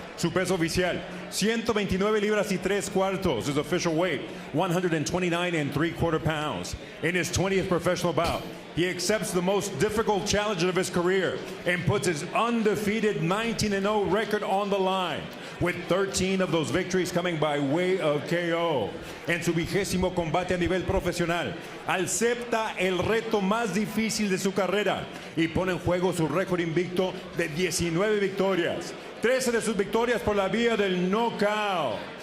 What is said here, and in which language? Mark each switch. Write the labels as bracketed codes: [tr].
[es] Su peso oficial, 129 libras y 3/4. [en] His official weight, 129 3/4 pounds. In his 20th professional bout, he accepts the most difficult challenge of his career and puts his undefeated 19-0 record on the line, with 13 of those victories coming by way of KO. [es] En su 20º combate a nivel profesional, acepta el reto más difícil de su carrera y pone en juego su récord invicto de 19 victorias. 13 de sus victorias por la vía del knockout.